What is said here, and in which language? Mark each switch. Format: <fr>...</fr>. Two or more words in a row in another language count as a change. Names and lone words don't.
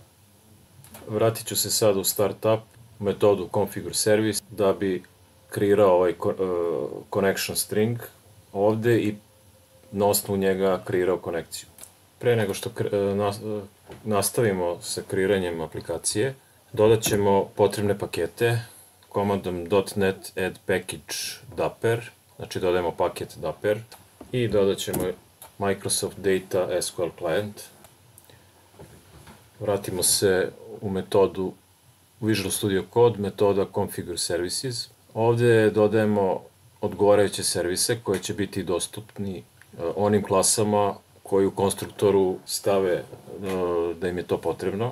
<sr>Vratit ću se sad u startup metodu</sr> <en>configure service</en> <sr>da bi kreirao ovaj</sr> <en>connection string</en> <sr>ovde i na osnovu njega kreirao konekciju. Pre nego što nastavimo sa kreiranjem aplikacije, dodat ćemo potrebne pakete komandom .NET</sr> <en>add package dapper,</en> <sr>znači dodajemo paket dapper i dodat ćemo Microsoft Data SQL Client. Vratimo se u metodu Visual Studio Code, metoda Configure Services. Ovde dodajemo odgovarajuće servise koje će biti dostupni onim klasama koji u konstruktoru stave da im je to potrebno.</sr>